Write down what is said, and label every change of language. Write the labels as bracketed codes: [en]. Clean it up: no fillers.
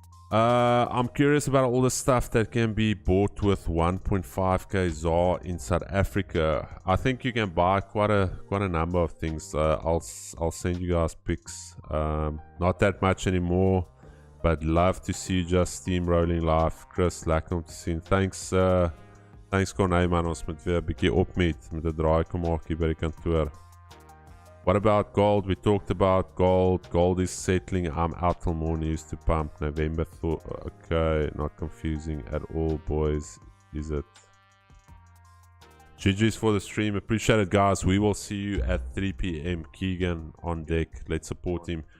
[en] I'm curious about all the stuff that can be bought with 1.5k ZAR in South Africa. I think you can buy quite a number of things. I'll send you guys pics. Not that much anymore, but love to see you just steamrolling live. [af] Chris, lekker om te sien. Thanks Corné man, ons moet weer 'n bietjie opmeet met 'n draai kom maak hier by die kantoor. [en] What about gold? We talked about gold. Gold is settling. I'm out till more news to pump. November. Okay, not confusing at all, boys. Is it? GG's for the stream. Appreciate it, guys. We will see you at 3 p.m. Keegan on deck. Let's support him.